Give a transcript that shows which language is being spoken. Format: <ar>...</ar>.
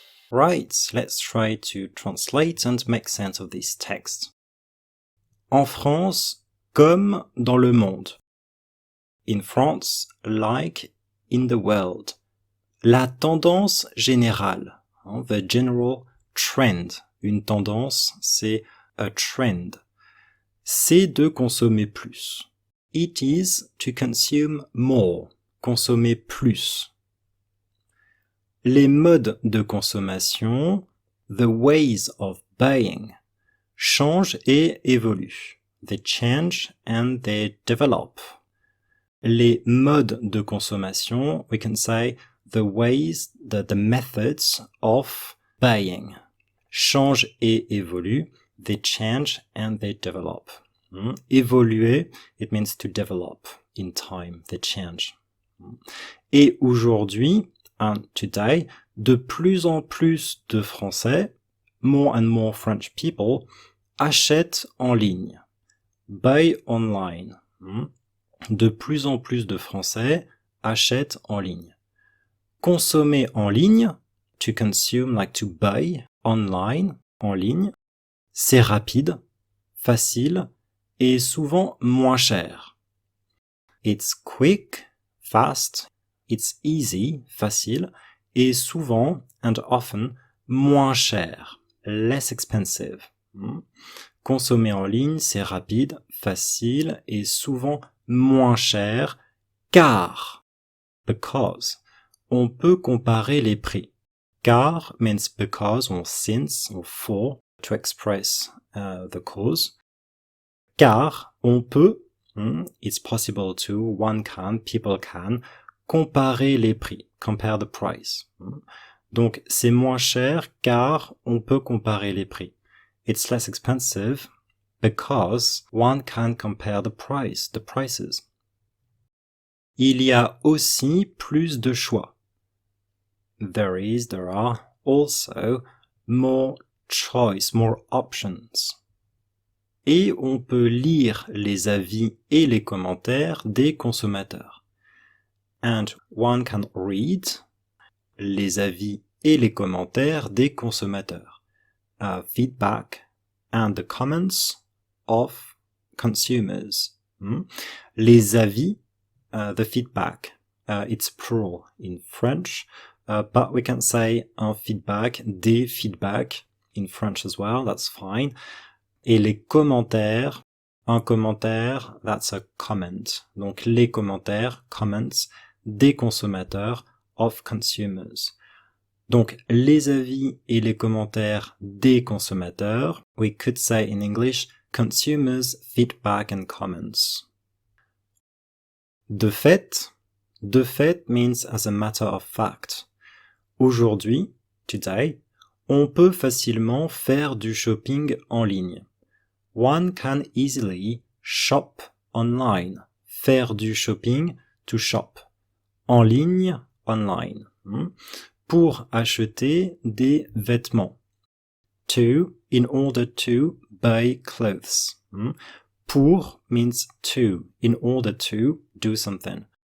<en>Right, let's try to translate and make sense of this text.</en> <fr>En France, comme dans le monde.</fr> <en>In France, like in the world.</en> <fr>La tendance générale,</fr> <en>the general trend.</en> <fr>Une tendance, c'est</fr> <en>a trend.</en> <fr>C'est de consommer plus.</fr> <en>It is to consume more.</en> <fr>Consommer plus. Les modes de consommation,</fr> <en>the ways of buying,</en> <fr>changent et évoluent.</fr> <en>They change and they develop.</en> <fr>Les modes de consommation,</fr> <en>we can say the ways, the methods of buying,</en> <fr>changent et évoluent.</fr> <en>They change and they develop. Évoluer, it means to develop in time. They change.</en> <fr>Et aujourd'hui,</fr> <en>and today,</en> <fr>de plus en plus de Français,</fr> <en>more and more French people,</en> <fr>achètent en ligne.</fr> <en>Buy online.</en> <fr>De plus en plus de Français achètent en ligne. Consommer en ligne,</fr> <en>to consume, like to buy, online,</en> <fr>en ligne, c'est rapide, facile et souvent moins cher.</fr> <en>It's quick, fast, it's easy, facile,</en> <fr>et souvent,</fr> <en>and often,</en> <fr>moins cher,</fr> <en>less expensive.</en> <fr>Consommer en ligne, c'est rapide, facile et souvent moins cher, car, because, on peut comparer les prix.</fr> <en>Car means because or since or for to express the cause. Car</en> <fr>On peut,</fr> <en>it's possible to, one can, people can,</en> <fr>comparer les prix,</fr> <en>compare the price.</en> <fr>Donc, c'est moins cher car on peut comparer les prix.</fr> <en>It's less expensive because one can compare the prices.</en> <fr>Il y a aussi plus de choix.</fr> <en>There are also more choice, more options.</en> <fr>Et on peut lire les avis et les commentaires des consommateurs.</fr> <en>And one can read</en> <fr>les avis et les commentaires des consommateurs.</fr> <en>Feedback and the comments of consumers.</en> <fr>Les avis,</fr> <en>the feedback, it's plural in French, but we can say</en> <fr>un feedback, des feedback</fr> <en>in French as well, that's fine.</en> <fr>Et les commentaires, un commentaire,</fr> <en>that's a comment.</en> <fr>Donc les commentaires, comments, des consommateurs,</fr> <en>of consumers.</en> <fr>Donc les avis et les commentaires des consommateurs,</fr> <en>we could say in English, consumers' feedback and comments. De fait means as a matter of fact.</en> <fr>Aujourd'hui, today, on peut facilement faire du shopping en ligne.</fr> <en>One can easily shop online.</en> <fr>Faire du shopping,</fr> <en>to shop.</en> <fr>En ligne, online. Pour acheter des vêtements.</fr> <en>To, in order to buy clothes. Pour means to, in order to do something.</en>